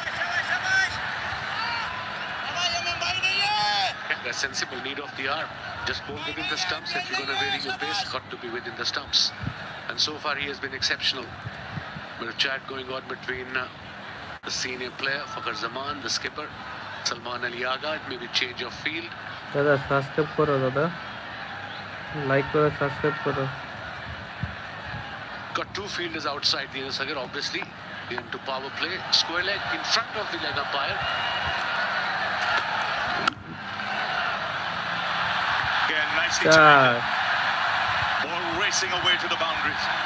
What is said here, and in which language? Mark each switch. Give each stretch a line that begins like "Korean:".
English: Yeah, that's sensible need of the hour. Just bowl within the stumps. If you're going to vary your pace, got to be within the stumps. And so far he has been exceptional. With a chat going on between the senior player, Fakhar Zaman, the skipper, Salman Ali Agha. It may be change of field.
Bangla: দাদা subscribe করো দাদা, like করো, subscribe করো।
English: Got 2 fielders outside the inner circle, obviously. Into power play. Square leg in front of the leg umpire. Again, nicely
Bangla: চার।
English: taken. Ball racing away to the boundaries.